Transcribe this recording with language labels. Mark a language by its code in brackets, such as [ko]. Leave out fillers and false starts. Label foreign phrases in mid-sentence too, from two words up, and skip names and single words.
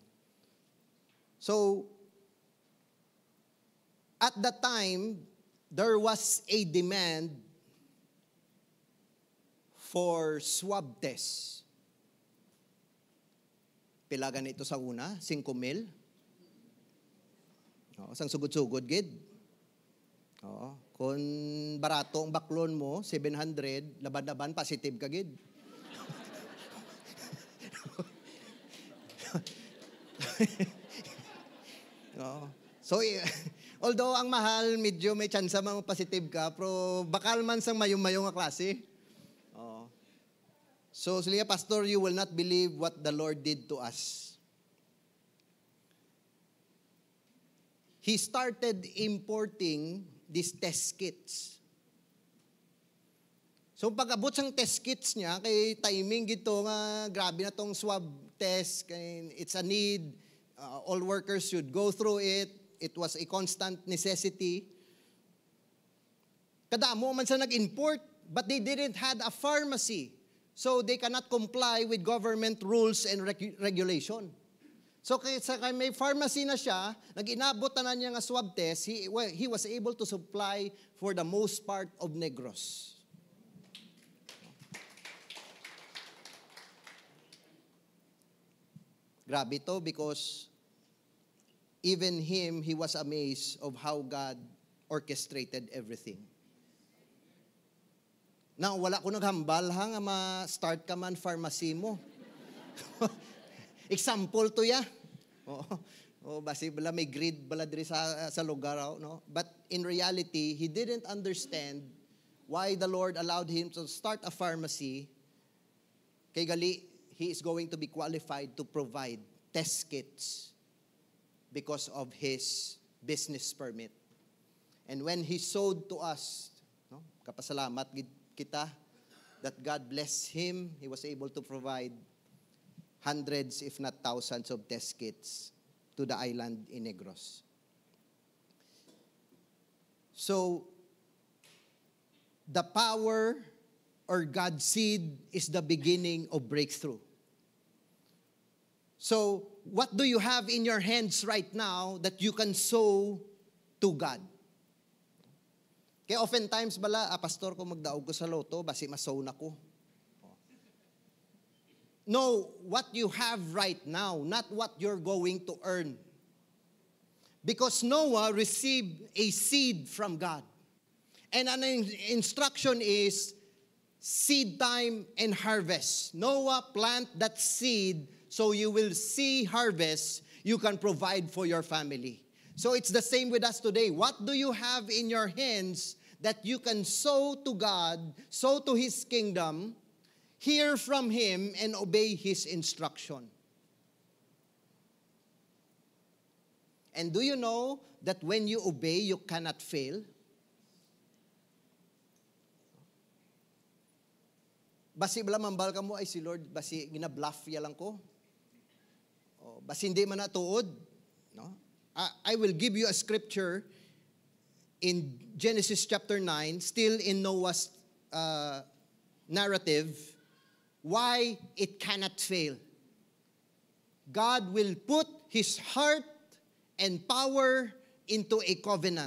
[en] So, at that time, there was a demand for swab test. [hil] Pila ganito sa una, 5,000. Sang sugod-sugod gid. Kung barato ang baklon mo, 700, laban-laban, positive ka gid. So, although ang mahal, medyo may chance mga positive ka, pero bakal man sang mayong-mayong nga klase. So, sila, Pastor, [en] you will not believe what the Lord did to us. He started importing these test kits. [hil] So pag-abot sang [en] test kits [hil] niya, kay timing gito nga, grabe na tong [en] swab test, [hil] kay [en] it's a need, all workers should go through it, it was a constant necessity. [hil] Kadamo man sa nag-import, [en] but they didn't had a pharmacy. So they cannot comply with government rules and regulation. [hil] So kaya may pharmacy na siya, nag-inabot na niya nga [en] swab test, he was able to supply for the most part of Negros. [hil] Grabe to [en] because even him, he was amazed of how God orchestrated everything. [hil] Na wala ko naghambal ha nga ma-start ka man pharmacy mo. Example to ya. Basi bala may grid bala diri sa lugar, no? [en] But in reality, he didn't understand why the Lord allowed him to start a pharmacy. [hil] Kay gali, [en] he is going to be qualified to provide test kits because of his business permit. And when he sold to us, no, [hil] kapasalamat kita [en] that God bless him, he was able to provide hundreds, if not thousands of test kits to the island in Negros. So, the power or God's seed is the beginning of breakthrough. So, what do you have in your hands right now that you can sow to God? [hil] Kaya oftentimes bala, pastor ko magdaog ko sa loto, basi masow na ko. [en] No, what you have right now, not what you're going to earn. Because Noah received a seed from God. And an instruction is seed time and harvest. Noah, plant that seed so you will see harvest you can provide for your family. So it's the same with us today. What do you have in your hands that you can sow to God, sow to His kingdom, hear from Him, and obey His instruction? And do you know that when you obey, you cannot fail? [hil] Basi bala mambal ka mo, ay si Lord, basi ginabluff ya lang ko. O, basi hindi man natuod. No? [en] I will give you a scripture in Genesis chapter 9, still in Noah's narrative, why it cannot fail. God will put His heart and power into a covenant.